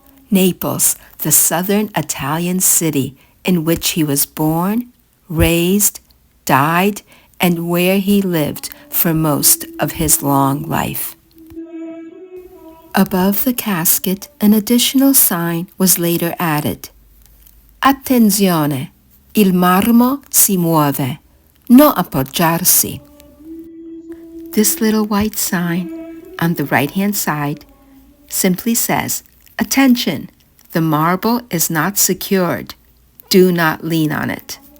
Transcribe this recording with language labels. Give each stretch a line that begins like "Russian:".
English: Naples, the southern Italian city in which he was born, raised, died, and where he lived for most of his long life. Above the casket, an additional sign was later added.
Italian: Attenzione, il marmo si muove, no appoggiarsi.
English: This little white sign on the right-hand side simply says, attention, the marble is not secured. Do not lean on it.